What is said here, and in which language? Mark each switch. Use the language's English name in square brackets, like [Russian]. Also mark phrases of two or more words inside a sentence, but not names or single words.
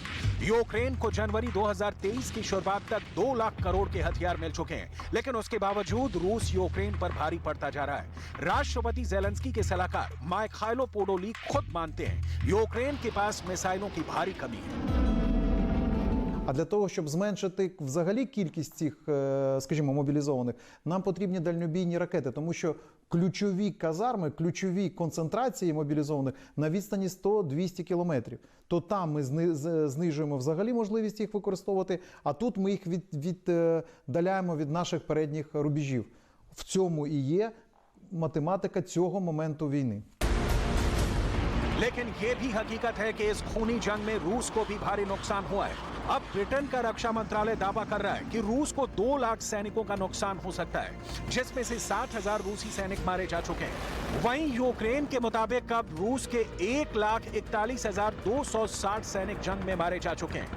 [Hindi] यूक्रेन को जनवरी 2023 की शुरुआत तक 2 लाख करोड़ के हथियार मिल चुके हैं, लेकिन उसके बावजूद रूस यूक्रेन पर भारी पड़ता जा रहा है। राष्ट्रपति ज़ेलेंस्की के सलाहकार मायखाइलो पोडोलिक खुद मानते हैं यूक्रेन के पास मिसाइलों की भारी कमी है। [Ukrainian] А для того, щоб зменшити взагалі кількість цих, скажімо, мобілізованих, нам потрібні дальнобійні ракети, тому що ключові казарми, ключові концентрації мобілізованих на відстані 100-200 кілометрів. То там ми знижуємо взагалі можливість їх використовувати, а тут ми їх віддаляємо від наших передніх рубежів. В цьому і є математика цього моменту війни. [Hindi] लेकिन यह भी हकीकत है कि इस खूनी जंग में रूस को भी भारी नुकसान हुआ है। अब ब्रिटेन का रक्षा मंत्रालय दावा कर रहा है कि रूस को 2 लाख सैनिकों का नुकसान हो सकता है, जिसमें से 60,000 रूसी सैनिक मारे जा चुके हैं। वहीं यूक्रेन के मुताबिक अब रूस के 1,41,260 सैनिक जंग में मारे जा चुके हैं।